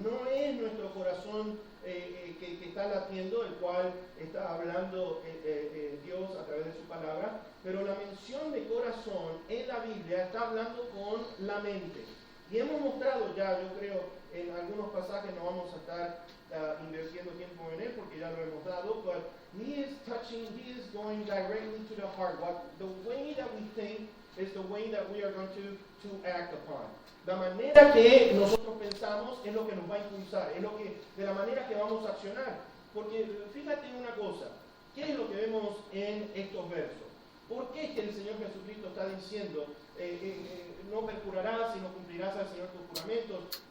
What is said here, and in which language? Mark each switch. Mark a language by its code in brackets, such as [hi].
[es] No es nuestro corazón que está latiendo, el cual está hablando Dios a través de su palabra, pero la mención de corazón en la Biblia está hablando con la mente. Y hemos mostrado ya, yo creo, en algunos pasajes, no vamos a estar invirtiendo tiempo en él porque ya lo hemos dado, [en] but he is going directly to the heart. The way that we think is the way that we are going to act upon. [es] La manera que nosotros pensamos es lo que nos va a impulsar, es lo que, de la manera que vamos a accionar. Porque fíjate en una cosa, ¿qué es lo que vemos en estos versos? ¿Por qué es que el Señor Jesucristo está diciendo, no perjurarás, sino cumplirás al Señor tus juramentos?